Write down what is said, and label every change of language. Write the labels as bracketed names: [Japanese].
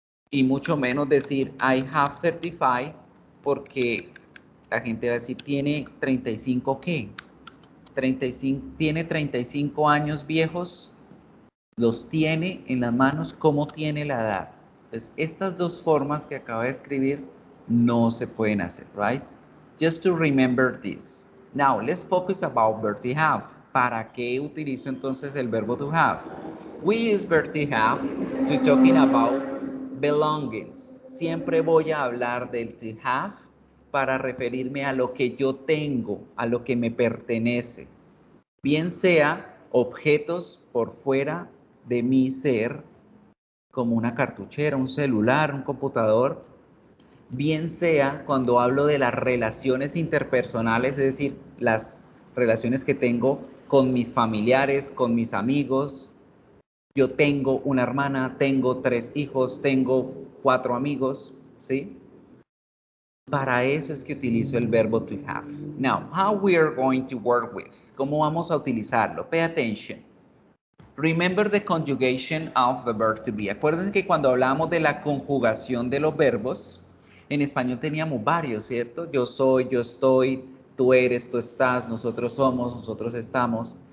[Spanish] y mucho menos decir [English] I have 35, [Spanish] porque la gente va a decir, ¿tiene 35 qué? 35, ¿tiene 35 años viejos? ¿Los tiene en las manos? ¿Cómo tiene la edad? Entonces, estas dos formas que acabo de escribir no se pueden hacer, right? [English] Just to remember this. Now, let's focus about verb to have. [Spanish] ¿Para qué utilizo entonces el verbo to have? [English] We use verb to have to talking about belongings. [Spanish] Siempre voy a hablar del to have para referirme a lo que yo tengo, a lo que me pertenece. Bien sea objetos por fuera de mi ser, como una cartuchera, un celular, un computador, bien sea cuando hablo de las relaciones interpersonales, es decir, las relaciones que tengo con mis familiares, con mis amigos. Yo tengo una hermana, tengo 3 hijos, tengo 4 amigos, ¿sí? Para eso es que utilizo el verbo to have. [English] Now, how we are going to work with. [Spanish] ¿Cómo vamos a utilizarlo? [English] Pay attention. Remember the conjugation of the verb to be. [Spanish] Acuérdense que cuando hablamos de la conjugación de los verbos, en español teníamos varios, ¿cierto? Yo soy, yo estoy, tú eres, tú estás, nosotros somos, nosotros estamos.